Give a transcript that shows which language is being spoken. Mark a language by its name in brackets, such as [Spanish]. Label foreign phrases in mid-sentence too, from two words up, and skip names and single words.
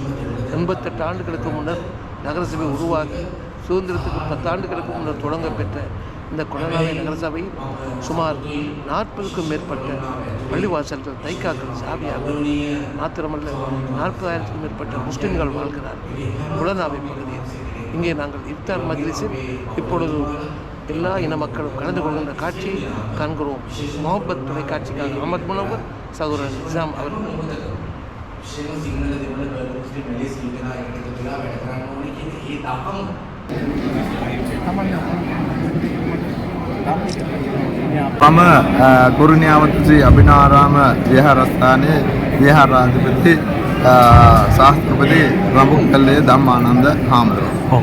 [Tamil] 88 ஆண்டுகளுக்கு முன்னர் நகரசபை உருவாகி சுதந்திரத்துக்கு 10 ஆண்டுகளுக்கு முன்னர் தொடங்க பெற்ற இந்த கொலனாவை நகரசபை சுமார் 40க்கும் மேற்பட்ட பள்ளிவாசல்கள் தைக்காக்கள் சாவியாக மாத்திரமல்ல 40,000க்கும் மேற்பட்ட முஸ்லிம்கள் வாழ்கிறார்கள் கொலனாவை பகுதியில். இங்கே நாங்கள் இஃப்தார் மஜ்லிஸில் இப்பொழுது எல்லா இன மக்களும் கலந்து கொள்கின்ற காட்சியை காண்கிறோம். முகப்பத் தொலைக்காட்சிக்காக அஹமத் முனவர் சகோதரர் நிசாம் அவர்கள். [Sinhala] මම කුරුණියාවතී අභිනාරාම විහාරස්ථානයේ විහාරාධිපති ශාස්ත්‍රපති රඹුකල්ලේ ධම්මානන්ද හාමුදුරුවෝ.